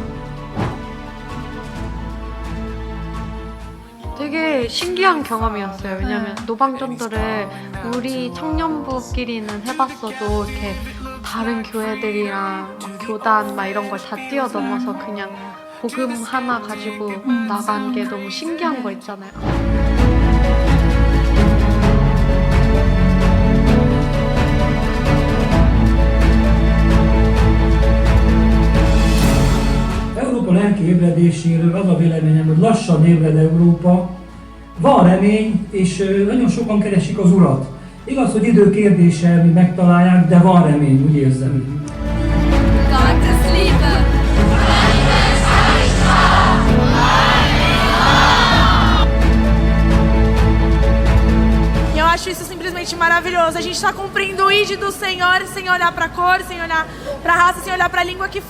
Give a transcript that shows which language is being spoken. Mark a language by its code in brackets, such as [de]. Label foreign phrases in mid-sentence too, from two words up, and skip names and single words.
[ko] 되게 신기한 경험이었어요. 왜냐면 노방전도를 우리 청년부끼리는 해봤어도 이렇게 다른 교회들이랑 막 교단 막 이런 걸 다 뛰어넘어서 그냥 복음 하나 가지고 나간 게 너무 신기한 거 있잖아요. [hu] Európa lelki ébredéséről az a véleményem, hogy lassan ébred Európa. Van remény, és nagyon sokan keresik az Urat. Igaz, hogy idő kérdése, hogy megtalálják, de van remény, úgy érzem. [pt] Eu acho isso simplesmente maravilhoso. A gente está cumprindo o ID do Senhor sem olhar para a cor, sem olhar para a raça, sem olhar para a língua que fala.